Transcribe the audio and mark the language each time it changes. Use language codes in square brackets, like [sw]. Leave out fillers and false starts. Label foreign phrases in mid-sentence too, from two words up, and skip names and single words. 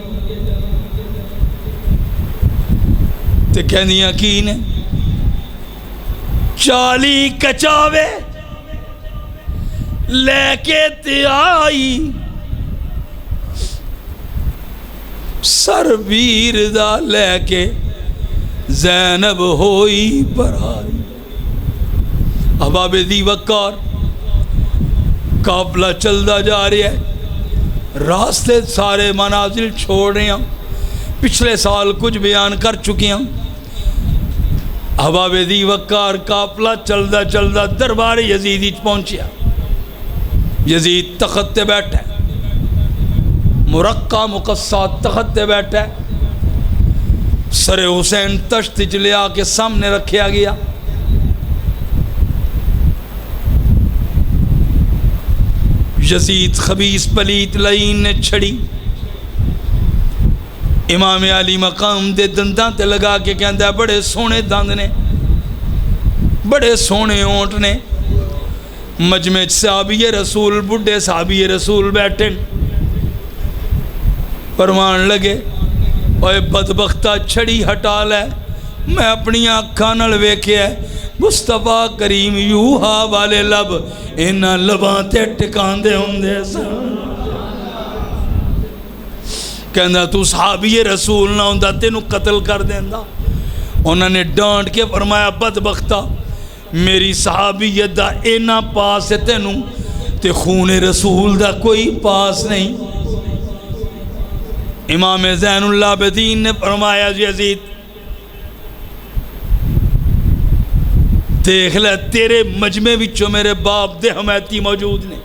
[pa] تے کہندیاں کی نے 40 کچاوے لے کے تے آئی، سر ویر دا لے کے زینب ہوئی برائی۔ احباب دی وقار، قافلہ چلدا جا رہی ہے، راستے سارے منازل چھوڑ رہے ہیں، پچھلے سال کچھ بیان کر چکی ہیں۔ احباب دی وقار، قافلہ چلدا چلدا دربار یزیدی پہنچیا۔ یزید تخت تے بیٹھا ہے، مرقع مقصہ تخت تے بیٹھا ہے، سر حسین تشت لیا کے سامنے رکھیا گیا۔ یزید خبیث پلیت لعین نے چھڑی، امام علی مقام دے دنداں تے لگا کے کہندہ ہے بڑے سونے دند نے، بڑے سونے اونٹ نے۔ مجمع صحابی رسول، بڑھے صحابی رسول بیٹھے، فرمان لگے اوے بدبختہ چھڑی ہٹا لے، میں اپنی آنکھاں نال ویکھیا مصطفیٰ کریم یوہا والے لب انہاں لباں تے ٹکان دے ہوندے سن۔ کہندا تو صحابی رسول نہ ہوندا تینوں قتل کر دیندا۔ انہوں نے ڈانٹ کے فرمایا بدبختہ میری صحابیت دا اینا پاس ہے تینوں تے خون رسول دا کوئی پاس نہیں۔ امام زین العابدین نے فرمایا یزید دیکھ لے تیرے مجمع وچوں میرے باپ دے حمایتی موجود نے۔